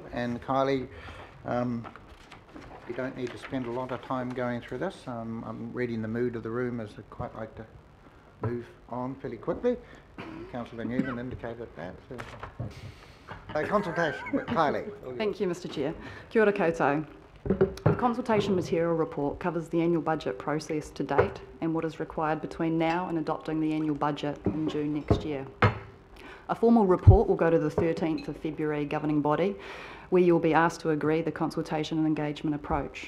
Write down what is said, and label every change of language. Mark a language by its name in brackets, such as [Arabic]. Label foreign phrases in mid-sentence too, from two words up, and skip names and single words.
[English] And Kylie, you don't need to spend a lot of time going through this. I'm reading the mood of the room as I'd quite like to move on fairly quickly. Councillor Newman indicated that. So consultation, Kylie. Thank you, Mr. Chair. [Māori] Kia ora koutou. [English] The consultation material report covers the annual budget process to date and what is required between now and adopting the annual budget in June next year. A formal report will go to the 13th of February governing body, where you will be asked to agree the consultation and engagement approach.